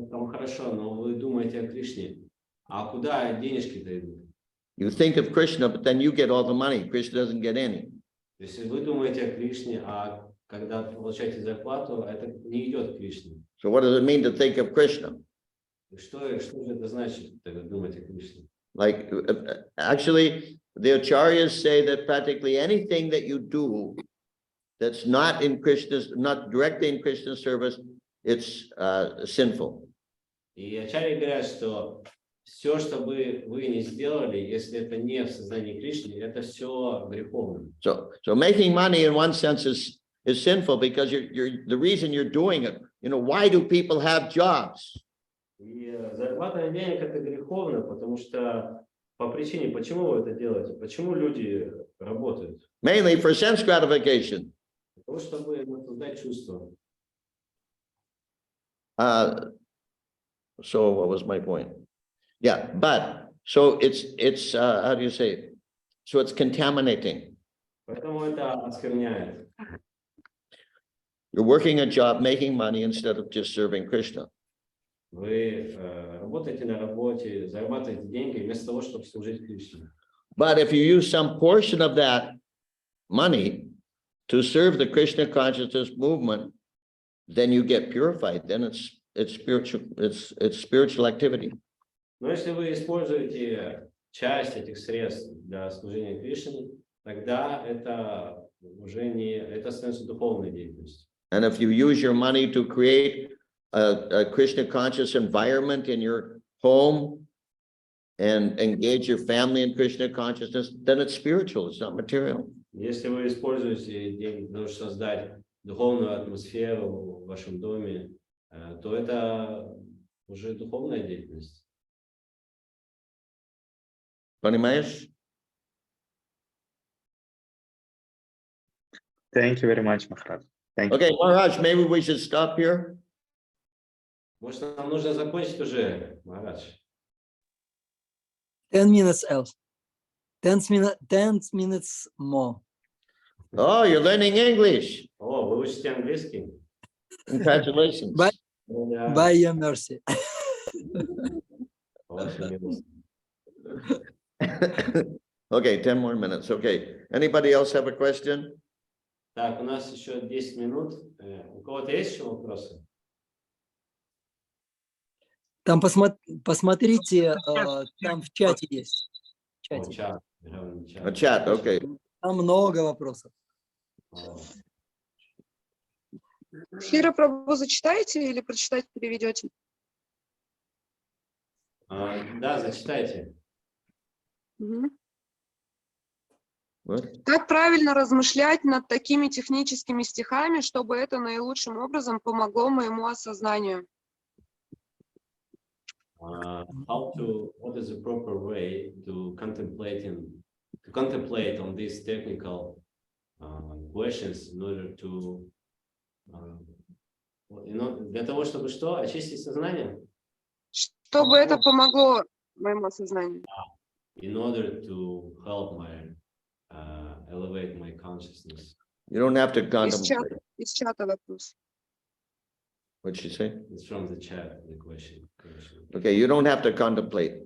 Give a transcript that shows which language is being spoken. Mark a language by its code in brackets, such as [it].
[ru] Хорошо, но вы думаете о Кришне, а куда денежки-то идут? [en] You think of Krishna, but then you get all the money. Krishna doesn't get any. [ru] То есть вы думаете о Кришне, а когда получаете зарплату, это не идет к Кришне. [en] So what does it mean to think of Krishna? [ru] Что же это значит, тогда думать о Кришне? [en] Like, actually, the acharyas say that practically anything that you do that's not in Krishna's, not directly in Krishna's service, it's sinful. [ru] И ачарьи говорят, что все, что вы не сделали, если это не в сознании Кришны, это все греховно. [en] So making money in one sense is sinful because you're the reason you're doing it. You know, why do people have jobs? [ru] И зарабатывание денег это греховно, потому что по причине, почему вы это делаете, почему люди работают? [en] Mainly for sense gratification. [ru] Для того, чтобы создать чувство. [en] So what was my point? Yeah, but so it's how do you say it? So it's contaminating. [ru] Поэтому это оскверняет. [en] You're working a job, making money instead of just serving Krishna. [ru] Вы работаете на работе, зарабатываете деньги вместо того, чтобы служить Кришне. [en] But if you use some portion of that money to serve the Krishna consciousness movement, then you get purified. Then it's spiritual activity. [ru] Но если вы используете часть этих средств для служения Кришне, тогда это уже не, это становится духовной деятельностью. [en] And if you use your money to create a Krishna conscious environment in your home and engage your family in Krishna consciousness, then it's spiritual, it's not material. [ru] Если вы используете деньги для того, чтобы создать духовную атмосферу в вашем доме, то это уже духовная деятельность. Понимаешь? [en] Thank you very much, Maharaj. Thank you. Okay, Maharaj, maybe we should stop here. [ru] Может, нам нужно закончить уже, Махарадж? [en] 10 minutes else. 10 minutes more. Oh, you're learning English. [ru] О, вы учите английский? [en] Congratulations. By, [ru] Да. [en] by your mercy. [ru] Ваша милость. [en] Okay, 10 more minutes. Okay. Anybody else have a question? [ru] Так, у нас еще 10 минут. У кого-то есть еще вопросы? Там посмотрите, там в чате есть. В О, чате. чат. [en] A chat, okay. [ru] Там много вопросов. О. Хира Прабху зачитаете или прочитать переведете? Да, зачитайте. Мгм. [en] What? [ru] Как правильно размышлять над такими техническими стихами, чтобы это наилучшим образом помогло моему осознанию? [en] What is the proper way to contemplate on these technical questions in order to [ru] для того, чтобы что? Очистить сознание? Чтобы это помогло моему осознанию. [en] In order to help my elevate my consciousness. You don't have to contemplate. [ru] Из чата вопрос. [en] What'd she say? It's from the chat, the question. Okay, you don't have to contemplate.